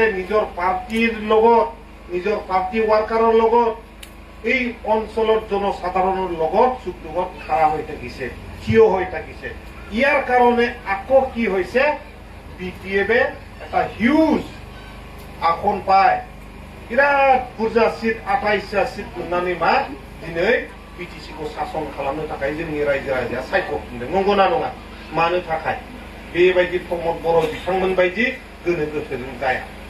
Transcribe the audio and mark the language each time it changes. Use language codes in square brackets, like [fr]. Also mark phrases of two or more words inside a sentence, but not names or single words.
[as] নিজৰ পাৰ্টিৰ লগত নিজৰ পাৰ্টি ৱাৰ্কাৰৰ লগত এই অঞ্চলৰ জনসাধাৰণৰ লগত সুখদুখত খাৰা হৈ থাকিছে থিয় হৈ থাকিছে ইয়াৰ কাৰণে আকৌ কি হৈছে বিটিএফে এটা হিউজ আসন পায় বিৰাট বুৰজা সিট 28টা সিট [brx] मोननानै मा दिनै बिटिसिखौ शासन खालामनो थाखाय जोंनि रायजो राजाया सायख'फिनदों नंगौना नङा मानो थाखाय बेबायदि प्रमद बर' बिथांमोन बायदि गोनो गोथोजों जाया